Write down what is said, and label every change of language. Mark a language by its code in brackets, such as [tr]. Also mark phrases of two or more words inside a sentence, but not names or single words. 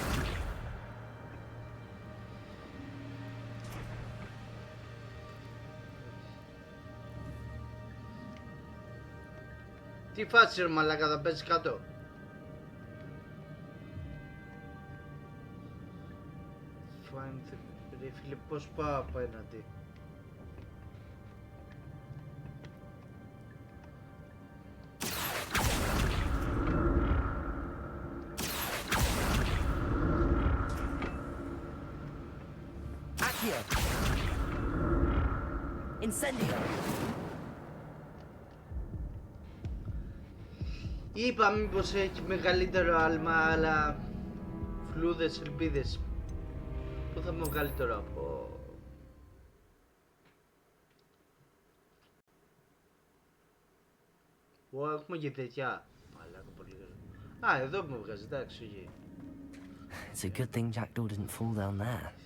[el] Τι φάση ρε μαλάκα, θα πέσει κάτω. Find ρε φίλε, πώς πάω απέναντι. [en] Accio! Incendio! [el] Είπα μήπως έχει μεγαλύτερο άλμα, αλλά φλούδες, ελπίδες. Πού θα μου βγάλει τώρα από... Ω, έχουμε και τέτοια. Μαλάκα, Α, εδώ με βγάζει, εντάξει, εκεί. [en] It's a good thing Jackdaw didn't fall down there.